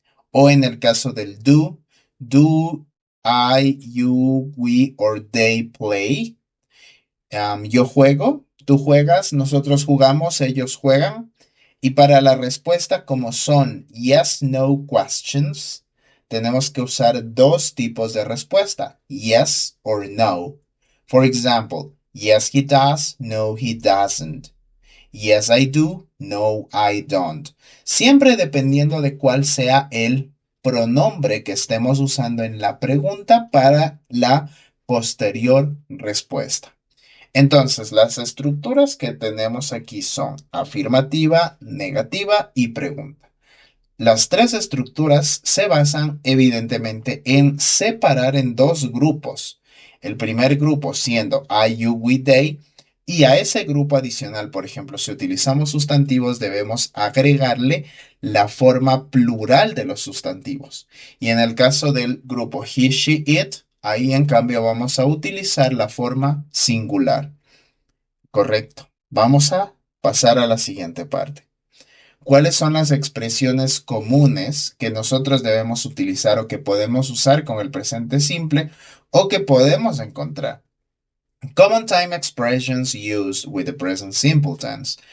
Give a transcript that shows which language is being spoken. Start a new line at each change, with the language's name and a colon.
Spanish: O en el caso del
English: do I, you, we or they play?
Spanish: Yo juego, tú juegas, nosotros jugamos, ellos juegan. Y para la respuesta, como son yes, no questions, tenemos que usar dos tipos de respuesta, yes or no.
English: For example, yes, he does, no, he doesn't. Yes, I do. No, I don't.
Spanish: Siempre dependiendo de cuál sea el pronombre que estemos usando en la pregunta para la posterior respuesta. Entonces, las estructuras que tenemos aquí son afirmativa, negativa y pregunta. Las tres estructuras se basan evidentemente en separar en dos grupos. El primer grupo siendo I, you, we, they. Y a ese grupo adicional, por ejemplo, si utilizamos sustantivos, debemos agregarle la forma plural de los sustantivos. Y en el caso del grupo he, she, it, ahí en cambio vamos a utilizar la forma singular. Correcto. Vamos a pasar a la siguiente parte. ¿Cuáles son las expresiones comunes que nosotros debemos utilizar o que podemos usar con el presente simple o que podemos encontrar?
English: Common time expressions used with the present simple tense.